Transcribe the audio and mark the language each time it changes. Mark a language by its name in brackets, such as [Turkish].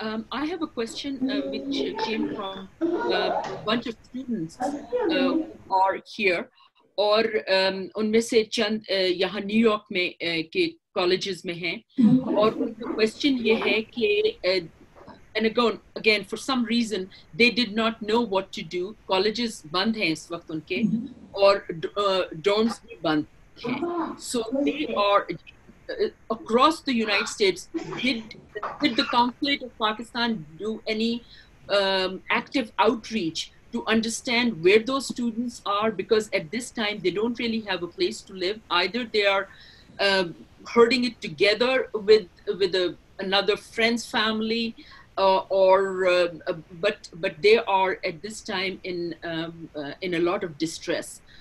[English] I have a question which came from a bunch of students who are here, [Hindi] और उनमें से चंद यहाँ New York में के कॉलेजेस में हैं, और उनका क्वेश्चन ये है कि [English] and again for some reason they did not know what to do. [Hindi] Colleges बंद हैं इस वक्त उनके, और dorms भी बंद हैं. [English] So they are across the United States. Did the Consulate of Pakistan do any active outreach to understand where those students are? Because at this time they don't really have a place to live. Either they are herding it together with another friend's family, but they are at this time in a lot of distress.